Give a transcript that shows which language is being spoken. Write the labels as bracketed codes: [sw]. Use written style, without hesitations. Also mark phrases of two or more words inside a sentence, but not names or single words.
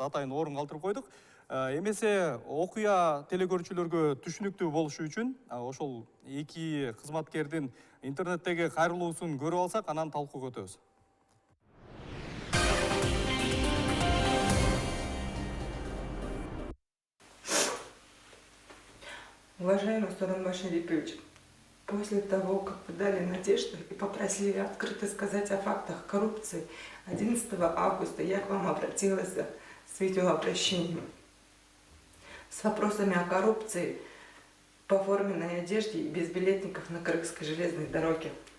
[ky] Атайын орун калтырып койдук. Эмесе окуя телекөрүүчүлөргө түшүнүктүү болушу үчүн ошол эки кызматкердин интернеттеги кайрылуусун көрүп алсак, анан талкууга өтөбүз. [ru] Уважаемый Сооронбай Шарипович, после того, как вы дали надежду и попросили открыто сказать о фактах коррупции, 11 августа я к вам обратилась с видеообращением с вопросами о коррупции по форменной одежде и без билетников на Крымской железной дороге.